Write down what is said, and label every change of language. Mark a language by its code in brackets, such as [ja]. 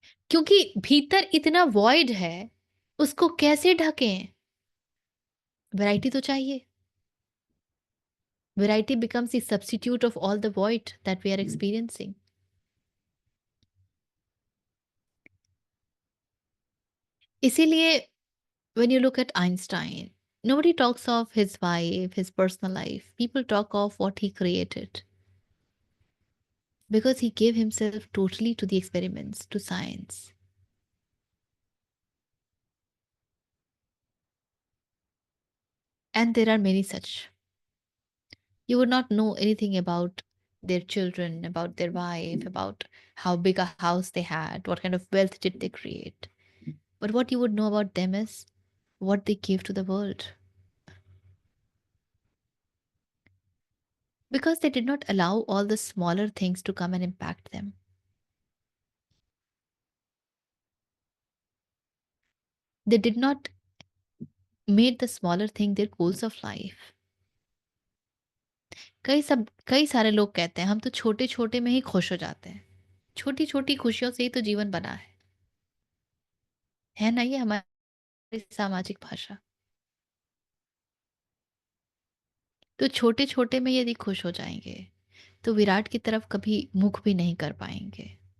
[hi] क्योंकि भीतर इतना वॉइड है, उसको कैसे ढकें? वैरायटी तो चाहिए। [en] Variety becomes the substitute of all the void that we are experiencing. इसीलिए when you look at Einstein, nobody talks of his wife, his personal life. People talk of what he created because he gave himself totally to the experiments, to science. And there are many such. You would not know anything about their children, about their wife, about how big a house they had, what kind of wealth did they create. But what you would know about them is what they gave to the world. Because they did not allow all the smaller things to come and impact them. They did not made the smaller thing their goals of life. [hi] कई सारे लोग कहते हैं हम तो छोटे छोटे में ही खुश हो जाते हैं। छोटी छोटी खुशियों से ही तो जीवन बना है ना? ये हमारी सामाजिक भाषा। तो छोटे छोटे में यदि खुश हो जाएंगे तो विराट की तरफ कभी मुख भी नहीं कर पाएंगे।